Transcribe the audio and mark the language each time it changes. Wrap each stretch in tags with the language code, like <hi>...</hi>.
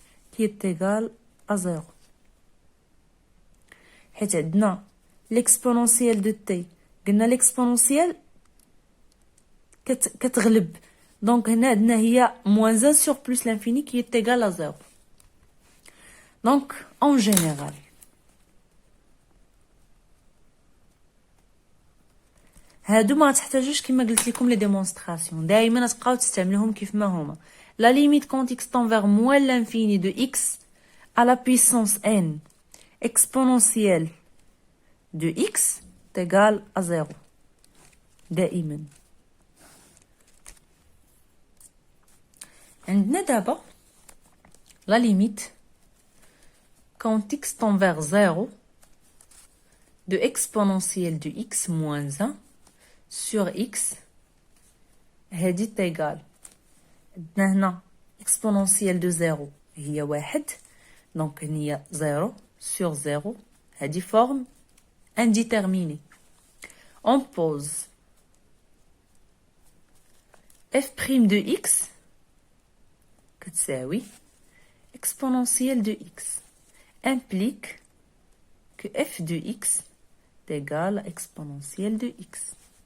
<fr>Qui est égal à 0.</fr> <ar>حيت عندنا</ar> <fr>l'exponentielle de t</fr> <ar>قلنا l'exponentielle كتغلب donc هنا عندنا هي</ar> <fr>moins 1 sur plus l'infini qui est égal à 0. donc en général</fr> <ar>هادو ما تحتاجوش كما قلت لكم لي ديمونستراسيون دائما تبقاو تستعملوهم كيف ما هما.</ar> <fr>La limite quand x tend vers moins l'infini de x à la puissance n exponentielle de x est égal à 0.</fr> <ar>دائما. عندنا دابا</ar> <fr>la limite quand x tend vers 0 de exponentielle de x moins 1 sur x</fr> <ar>هادي تيغال عندنا هنا</ar> <fr>exponentielle de 0</fr> <ar>هي 1 دونك هي 0 sur 0 هادي</ar> <fr>forme indéterminée. On pose f' de x</fr> <ar>كتساوي</ar> <fr>exponentielle de x implique que f de x est égal à exponentielle de x.</fr>